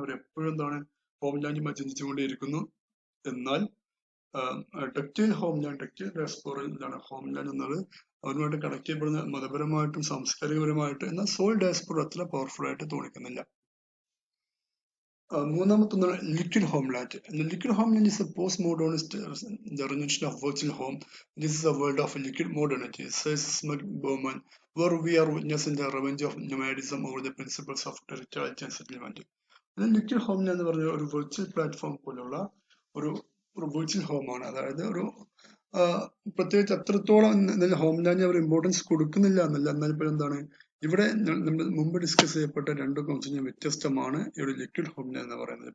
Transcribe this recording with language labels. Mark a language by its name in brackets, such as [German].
[Malayalam] അവർ എപ്പോഴും ഹോംലാൻഡുമായി ചിന്തിച്ചുകൊണ്ടേയിരിക്കുന്നു. എന്നാൽ ductile ഡയസ്പോറയിൽ homeland എന്നത് അവരുമായിട്ട് കണക്ട് ചെയ്യപ്പെടുന്ന മതപരമായിട്ടും സാംസ്കാരികപരമായിട്ടും, എന്നാൽ സോൾ ഡയസ്പോറ അത്ര പവർഫുൾ ആയിട്ട് തോന്നിക്കുന്നില്ല. മൂന്നാമത്തൊന്നാണ് liquid homeland. [English] Liquid homeland is a post-modernist definition of virtual home. This is a world of liquid modernity, says Smug Bowman, where we are witnessing the revenge of nomadism over the principles of territoriality and settlement. [Malayalam] Liquid homeland എന്ന് പറഞ്ഞ ഒരു virtual platform പോലുള്ള ഒരു virtual ഹോമാണ്. അതായത് ഒരു പ്രത്യേകിച്ച് അത്രത്തോളം ഹോംലാൻഡിന് അവർ importance കൊടുക്കുന്നില്ല എന്നല്ല, എന്നാൽ ഇപ്പോൾ ഇവിടെ നമ്മൾ മുമ്പ് ഡിസ്കസ് ചെയ്യപ്പെട്ട 2 കോൺസെപ്റ്റ് വ്യത്യസ്തമാണ് ഇവിടെ ലിക്വിഡ് ഹോംലാൻഡ് എന്ന് പറയുന്നത്.